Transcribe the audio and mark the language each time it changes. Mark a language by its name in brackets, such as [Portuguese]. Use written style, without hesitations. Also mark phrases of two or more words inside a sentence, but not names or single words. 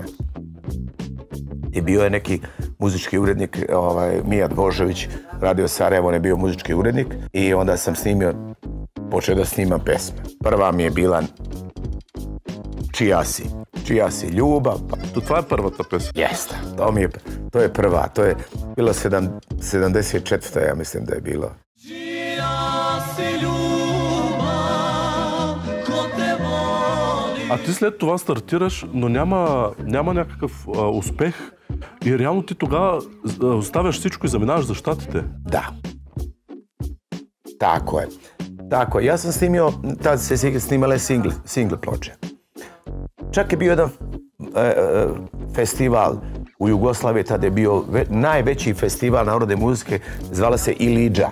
[Serbian] I bio je neki muzički urednik, Mijat Božović, Radio Sarajevo, on je bio muzički urednik i onda sam počeo da snimam pesme. Prva mi je bila Čija si ljubav. To tvoja prva ta pesma? Jeste, to je prva, to je bilo 74. ja mislim da je bilo. [Bulgarian] А ти след това стартираш, но няма някакъв успех и реално ти тогава оставяш всичко и заминаваш за Щатите. [Serbian] Da. Tako je. Ja sam snimio, tada se snimale single ploče. Čak je bio jedan festival u Jugoslaviji, tada je bio najveći festival narodne muzike, zvala se Ilidža.